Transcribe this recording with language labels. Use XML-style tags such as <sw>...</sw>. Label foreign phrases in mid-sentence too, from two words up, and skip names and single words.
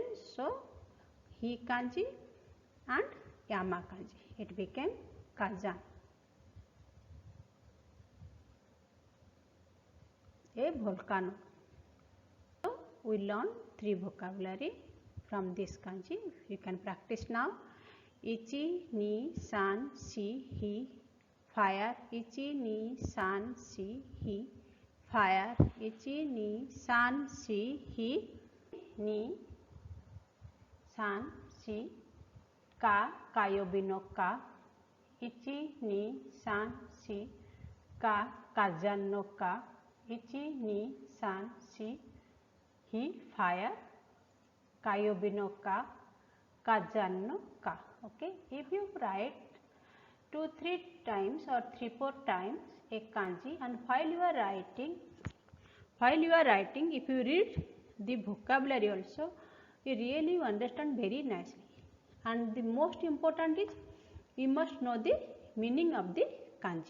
<en>So he kanji and yama kanji. It became kazan. A volcano. So we learn 3 vocabulary from this kanji. You can practice now.</en> <ja>一 二 三 四 火</ja> <en>fire.</en> <ja>一 二 三 四 火 fire. 一 二 三 四 火 二 三 四 火 火曜日 の 火. 一 二 三 四 火 火山 の 火. 一 二 三 四 火 fire 火曜日 の 火 火山 の 火.</ja> <en>Okay. If you write 2-3 times or 3-4 times a kanji, and while you are writing, if you read the vocabulary also, you really understand very nicely. And the most important is you must know the meaning of the kanji.</en>